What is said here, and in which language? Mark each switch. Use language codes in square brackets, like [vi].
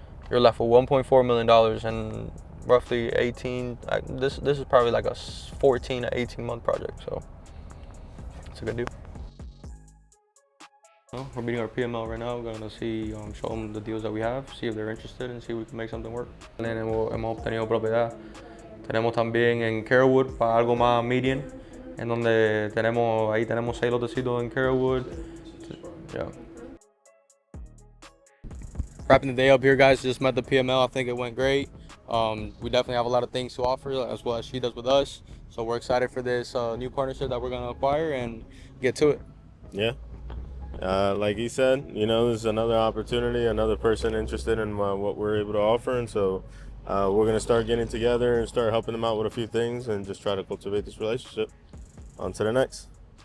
[en] You're left with $1.4 million and roughly 18. This is probably like a 14 to 18 month project, so it's a good deal. Well, we're meeting our PML right now. We're gonna see, show them the deals that we have, see if they're interested, and see if we can make something work. [es] Hemos obtenido propiedad. Tenemos también en Carrollwood para algo más median, en donde tenemos 6 lotecitos en Carrollwood. [en] Yeah. Wrapping the day up here, guys. Just met the PML. I think it went great. We definitely have a lot of things to offer, as well as she does with us. So we're excited for this new partnership that we're gonna acquire and get to it. Yeah. Like he said, you know, there's another opportunity, another person interested in what we're able to offer, and so we're going to start getting together and start helping them out with a few things and just try to cultivate this relationship. On to the next.